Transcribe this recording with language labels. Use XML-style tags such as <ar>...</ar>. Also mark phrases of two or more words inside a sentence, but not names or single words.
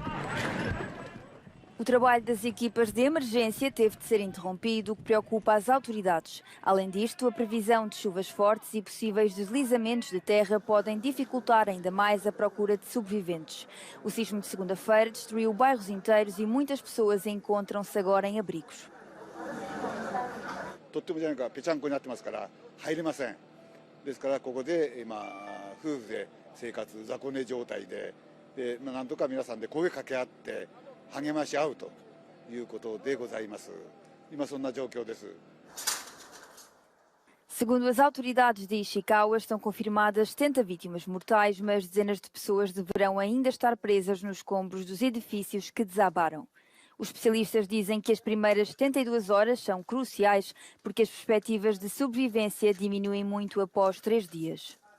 <pt>O trabalho das equipas de emergência teve de ser interrompido, o que preocupa as autoridades. Além disto, a previsão de chuvas fortes e possíveis deslizamentos de terra podem dificultar ainda mais a procura de sobreviventes. O sismo de segunda-feira destruiu bairros inteiros e muitas pessoas encontram-se agora em abrigos.</pt> <ja>とってもじゃないかぺちゃんこになってますから入れません。ですからここで今夫婦で生活雑魚寝状態で、なんとか皆さんで声かけ合って。励まし合うということでございます。今そんな状況です。</ja> <pt>Segundo as autoridades de Ishikawa, estão confirmadas 70 vítimas mortais, mas dezenas de pessoas deverão ainda estar presas nos escombros dos edifícios que desabaram. Os especialistas dizem que as primeiras 72 horas são cruciais porque as perspectivas de sobrevivência diminuem muito após 3 dias.</pt>